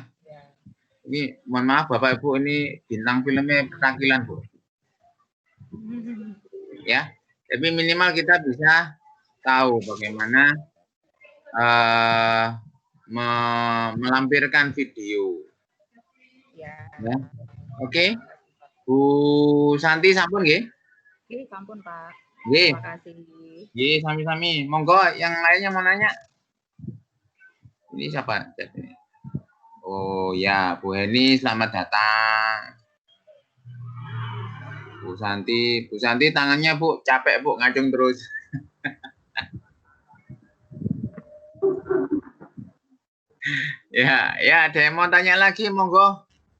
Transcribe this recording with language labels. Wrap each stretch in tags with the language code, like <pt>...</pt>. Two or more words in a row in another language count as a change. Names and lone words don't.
<id>Ini mohon maaf Bapak Ibu, ini bintang filmnya petakilan Bu. Ya, tapi minimal kita bisa tahu bagaimana melampirkan video. Ya. Ya. Oke.</id> <jv>Bu Santi sampun nggih?</jv> <id>Oke, sampun Pak. Nggih. Terima kasih.</id> <jv>Nggih, sami-sami.</jv> <id>Monggo yang lainnya mau nanya. Ini siapa? Oh ya, Bu Heni selamat datang. Bu Santi tangannya Bu, capek Bu, ngacung terus. Ya, ada yang mau tanya lagi, monggo.</id>